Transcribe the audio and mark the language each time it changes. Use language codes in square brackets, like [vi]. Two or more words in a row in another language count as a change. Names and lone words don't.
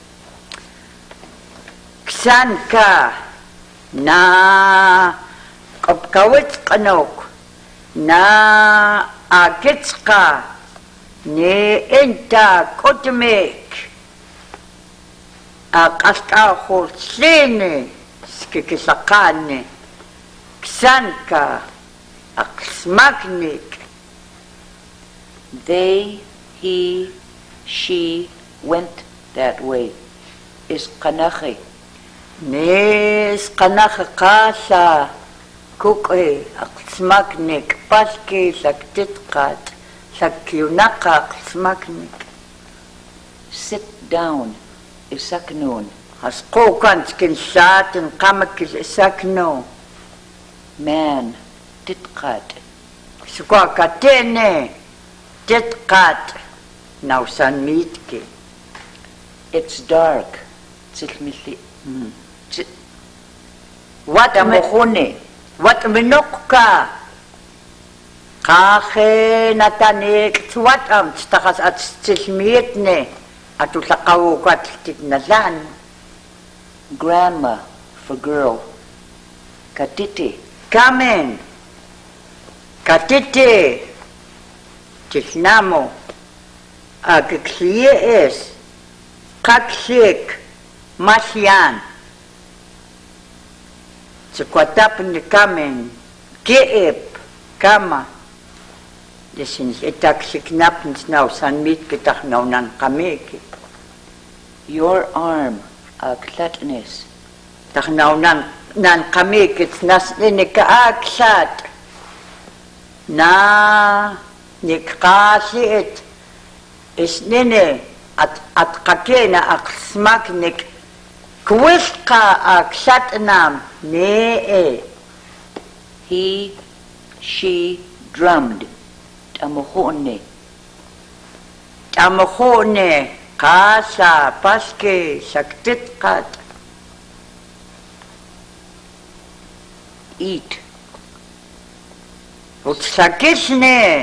[kut] Ksanka na qapkawitqanok na agitsqa ne enta kotmek aqasqaxullini skikisaqani Ksanka aqsmaknik [en] They, he, she went that way. [kut] Is Kanache. Nis qanaqa qasa kuqi aqsmaknik palki saktitqat sakyunaqa aqsmaknik [en] Sit down. [kut] Isaknoon. hasqukan skinsatin qamakil isakno [en] Man. Titqat. [kut] sukwakatene titqat nausanmitki [en] It's dark. [kut] Tsilmili. wat minukka qahe natanik tsuatam tstakhas at tsilmietne atulaqawukat titnalan [en] Grandma for girl. [kut] Katiti. kamen katite tisnamo agklies kaksik masyan tsukwatap ni kamen keep kama desin itaksiknap nisnaw sanmit kitaknawnan kamiki [en] Your arm. [kut] Aklatnes. taknawnan nan kamiki tnas inikaaksat na nikqasit isnine at qakena aqsmaknik kwisqa aksatnam nee [en] He, she drummed. [kut] Tamuhone. tamukhune qasa paske saktitqat [en] Eat. [kut] utsakisne